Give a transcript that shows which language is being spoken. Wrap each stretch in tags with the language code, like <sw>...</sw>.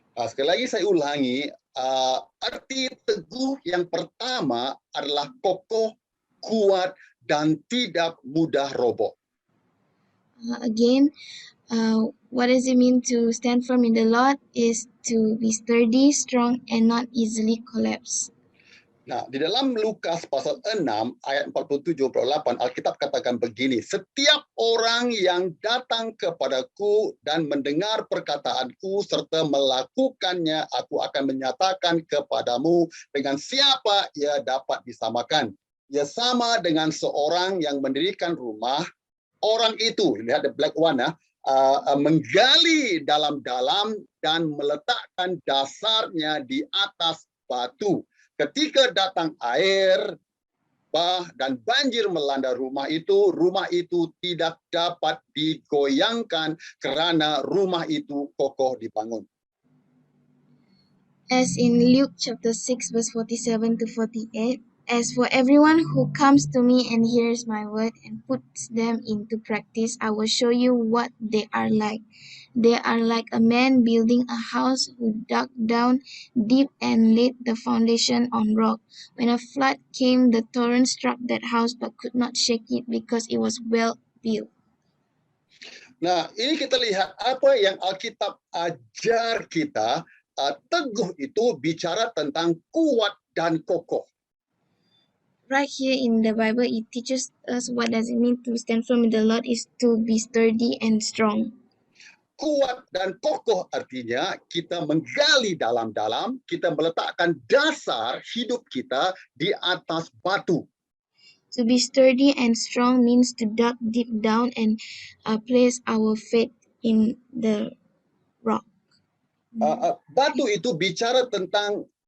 <id>Sekali lagi saya ulangi, arti teguh yang pertama adalah kokoh, kuat, dan tidak mudah roboh.</id> <en>Again, what does it mean to stand firm in the Lord is to be sturdy, strong, and not easily collapse.</en> <id>Nah, di dalam Lukas pasal 6 ayat 47-48 Alkitab katakan begini, setiap orang yang datang kepadaku dan mendengar perkataanku serta melakukannya, aku akan menyatakan kepadamu dengan siapa ia dapat disamakan. Ia sama dengan seorang yang mendirikan rumah, orang itu, lihat</id> <en>the black one</en> <id>menggali dalam-dalam dan meletakkan dasarnya di atas batu. Ketika datang air, bah, dan banjir melanda rumah itu tidak dapat digoyangkan karena rumah itu kokoh dibangun.</id> <en>As in Luke chapter 6 verse 47 to 48, as for everyone who comes to me and hears my word and puts them into practice, I will show you what they are like. They are like a man building a house who dug down deep and laid the foundation on rock. When a flood came, the torrent struck that house but could not shake it because it was well built.</en> <id>Nah, ini kita lihat apa yang Alkitab ajar kita. Teguh itu bicara tentang kuat dan kokoh.</id> <en>Right here in the Bible, it teaches us what does it mean to stand firm in the Lord is to be sturdy and strong.</en> <id>Kuat dan kokoh artinya kita menggali dalam-dalam, kita meletakkan dasar hidup kita di atas batu.</id> <en>To be sturdy and strong means to dug deep down and place our faith in the rock.</en> <id>Batu itu bicara tentang</id>